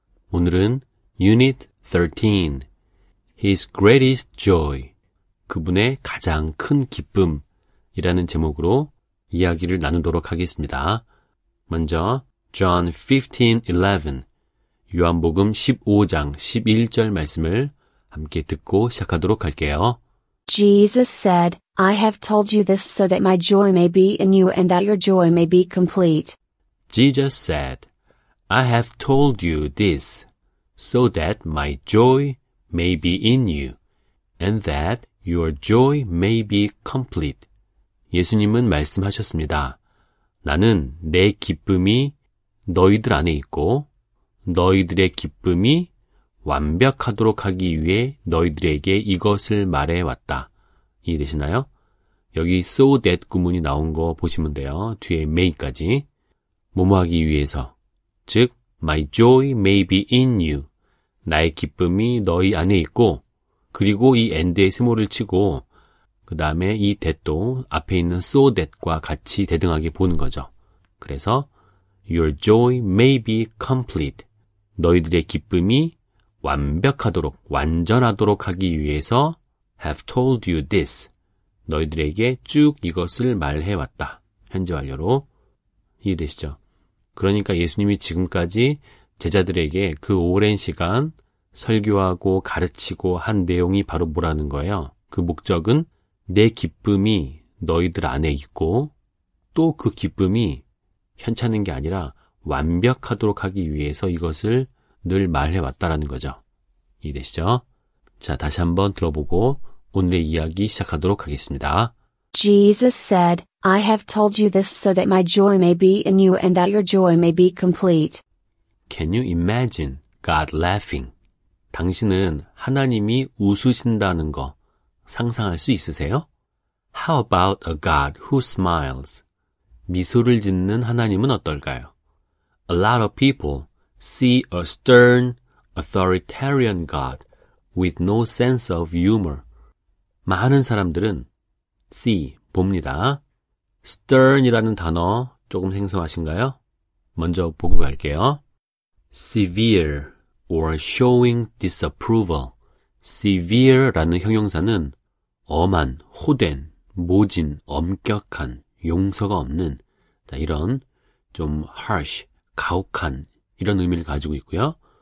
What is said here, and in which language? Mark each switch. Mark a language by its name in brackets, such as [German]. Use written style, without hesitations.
[Korean] 오늘은 Unit 13, [English] His Greatest Joy, [Korean] 그분의 가장 큰 기쁨이라는 제목으로 이야기를 나누도록 하겠습니다. 먼저 John 15:11, 요한복음 15장 11절 말씀을 함께 듣고 시작하도록 할게요. [English] Jesus said, I have told you this so that my joy may be in you and that your joy may be complete. Jesus said, I have told you this so that my joy may be in you and that your joy may be complete. [Korean] 예수님은 말씀하셨습니다. 나는 내 기쁨이 너희들 안에 있고 너희들의 기쁨이 완벽하도록 하기 위해 너희들에게 이것을 말해왔다. 이해되시나요? 여기 so that 구문이 나온 거 보시면 돼요. 뒤에 may까지. 뭐뭐 하기 위해서. 즉, [English] my joy may be in you. [Korean] 나의 기쁨이 너희 안에 있고, 그리고 이 and에 세모를 치고, 그 다음에 이 that도 앞에 있는 so that과 같이 대등하게 보는 거죠. [English] 그래서 your joy may be complete. [Korean] 너희들의 기쁨이 완벽하도록, 완전하도록 하기 위해서 [English] have told you this. [Korean] 너희들에게 쭉 이것을 말해왔다. 현재 완료로. 이해되시죠? 그러니까 예수님이 지금까지 제자들에게 그 오랜 시간 설교하고 가르치고 한 내용이 바로 뭐라는 거예요? 그 목적은 내 기쁨이 너희들 안에 있고 또 그 기쁨이 현찮은 게 아니라 완벽하도록 하기 위해서 이것을 늘 말해왔다라는 거죠. 이해되시죠? 자, 다시 한번 들어보고 오늘의 이야기 시작하도록 하겠습니다. [English] Jesus said, I have told you this so that my joy may be in you and that your joy may be complete. Can you imagine God laughing? [Korean] 당신은 하나님이 웃으신다는 거 상상할 수 있으세요? [English] How about a God who smiles? [Korean] 미소를 짓는 하나님은 어떨까요? [English] A lot of people see a stern, authoritarian God with no sense of humor. [Korean] 많은 사람들은 see, 봅니다. stern이라는 단어 조금 생소하신가요? 먼저 보고 갈게요. [English] severe or showing disapproval. [Korean] severe라는 형용사는 엄한, 호된, 모진, 엄격한, 용서가 없는 이런 좀 harsh, 가혹한 이런 의미를 가지고 있고요.